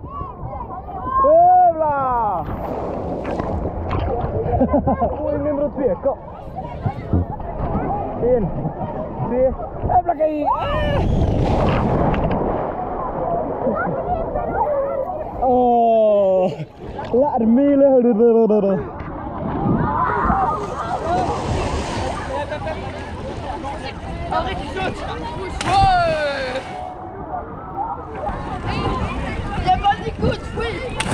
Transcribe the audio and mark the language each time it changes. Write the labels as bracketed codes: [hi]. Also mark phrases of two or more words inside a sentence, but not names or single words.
[nl] Hopla! Poging nummer 2, kom! 1, 2, hopla, kijk! Oh! Laat er mee liggen! [de] Oh, richtig gut. Der war nicht gut, free.